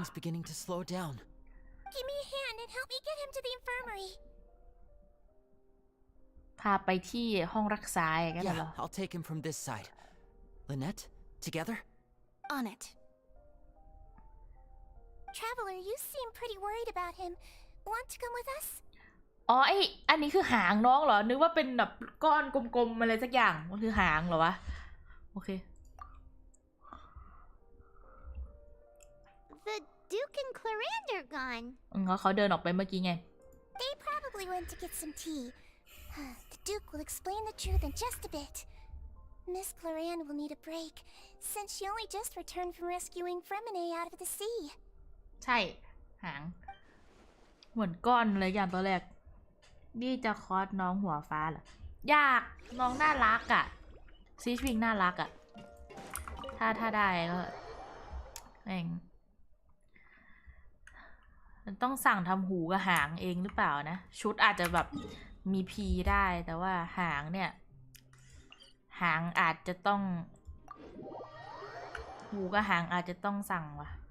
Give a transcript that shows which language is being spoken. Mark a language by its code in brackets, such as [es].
[en] breathing's beginning to slow down. Give me a hand and help me get him to the infirmary. [th] พาไปที่ห้องรักษาอย่างนั้นเหรอ [en] Yeah, I'll take him from this side. Lynette, together? On it. Traveler, you seem pretty worried about him. Want to come with us? [th] อ๋ออันนี้คือหางน้องเหรอ นึกว่าเป็นแบบก้อนกลมๆอะไรสักอย่าง มันคือหางเหรอวะ โอเค [en] The Duke and Clarande are gone. [th] เขาเดินออกไปเมื่อกี้ไง [en] They probably went to get some tea. The Duke will explain the truth in just a bit. Miss Clarande will need a break, since she only just returned from rescuing Fremine out of the sea. [th] ใช่ หาง เหมือนก้อนเลยอย่างตัวแรก นี่จะคอสน้องหัวฟ้าเหรอ ยาก น้องน่ารักอ่ะ ซีชวิงน่ารักอ่ะ ถ้าได้ก็แม่งมันต้องสั่งทำหูกับหางเองหรือเปล่านะ ชุดอาจจะแบบมีพีได้แต่ว่าหางเนี่ย หางอาจจะต้อง หูกับหางอาจจะต้องสั่งว่ะ